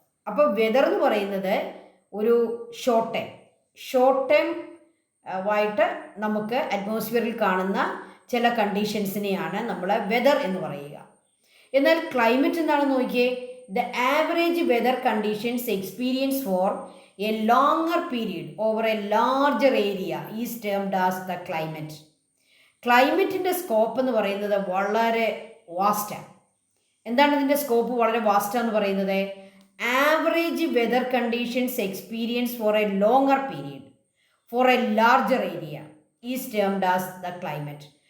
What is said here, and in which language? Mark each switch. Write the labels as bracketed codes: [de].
[ml] അപ്പോൾ വെതർ എന്ന് പറയുന്നത് ഒരു ഷോർട്ട് ടൈം ആയിട്ട് നമുക്ക് അറ്റ്മോസ്ഫിയറിൽ കാണുന്ന ചില കണ്ടീഷൻസിനെയാണ് നമ്മൾ വെതർ എന്ന് പറയുക. എന്നാൽ ക്ലൈമറ്റ് എന്താണെന്ന് നോക്കിയേ, [en] the average weather conditions experienced for a longer period over a larger area is termed as the climate. [ml] ക്ലൈമറ്റിൻ്റെ scope എന്ന് പറയുന്നത് വളരെ വാസ്റ്റാണ്. എന്താണ് ഇതിൻ്റെ സ്കോപ്പ് വളരെ വാസ്റ്റാന്ന് പറയുന്നത്? [en] Average weather conditions experience for a longer period for a larger area is termed as the climate.